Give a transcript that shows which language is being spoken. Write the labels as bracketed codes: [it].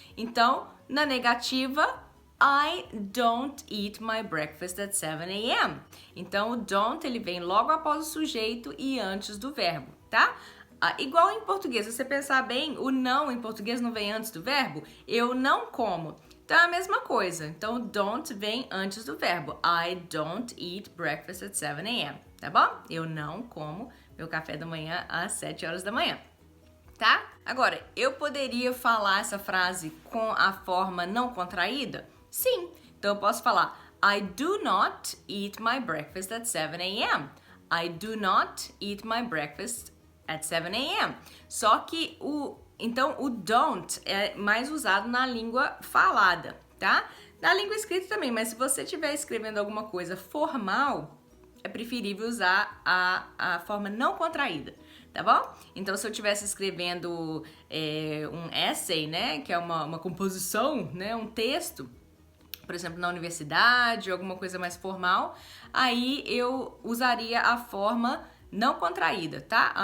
[pt] Então na negativa [en] I don't eat my breakfast at 7 a.m. [pt] Então o don't ele vem logo após o sujeito e antes do verbo, tá? Igual em português, se você pensar bem, o não em português não vem antes do verbo. Eu não como. Então é a mesma coisa. Então, don't vem antes do verbo. [en] I don't eat breakfast at 7 a.m. [pt] Tá bom? Eu não como meu café da manhã às 7 horas da manhã. Tá? Agora, eu poderia falar essa frase com a forma não contraída? Sim. Então, eu posso falar [en] I do not eat my breakfast at 7 a.m. I do not eat my breakfast at 7 a.m. [pt] Só que Então, o don't é mais usado na língua falada, tá? Na língua escrita também, mas se você estiver escrevendo alguma coisa formal, é preferível usar a forma não contraída, tá bom? Então, se eu estivesse escrevendo um essay, né, que é uma composição, né, um texto, por exemplo, na universidade, alguma coisa mais formal, aí eu usaria a forma não contraída, tá?